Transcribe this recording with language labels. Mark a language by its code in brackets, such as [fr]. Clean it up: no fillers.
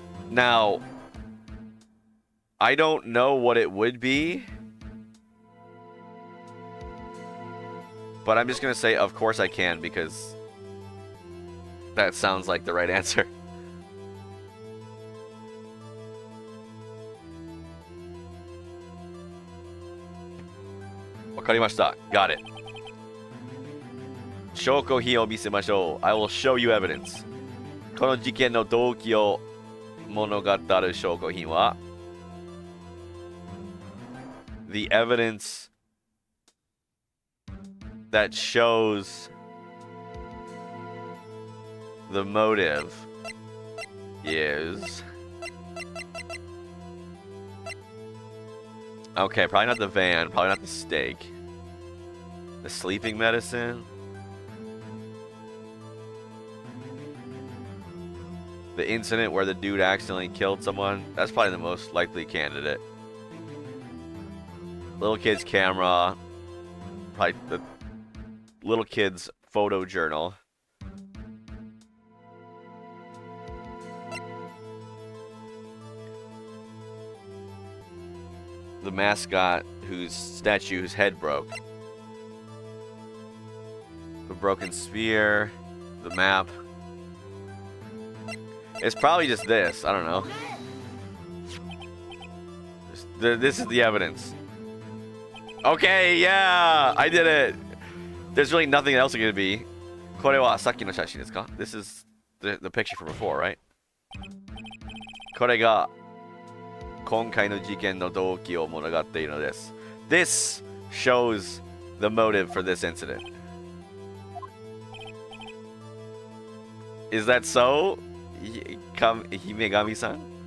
[en] Now, I don't know what it would be, but I'm just going to say of course I can because that sounds like the right answer. [ja] Wakarimashita. [en] Got it. [ja] Shoko hi o misemashou. [en] I will show you evidence. [ja] この事件の動機を物語る証拠品は [en] the evidence that shows the motive is... Okay, probably not the van, probably not the steak. The sleeping medicine. The incident where the dude accidentally killed someone. That's probably the most likely candidate. Little kid's camera. Probably the little kid's photo journal. The mascot whose statue whose head broke. The broken spear. The map. It's probably just this. I don't know. This is the evidence. Okay, yeah, I did it. There's really nothing else it could be. [ja] これはさっきの写真ですか? [en] This is the picture from before, right? [ja] これが今回の事件の動機を物語っているのです。 [en] This shows the motive for this incident. Is that so? Himegami-san?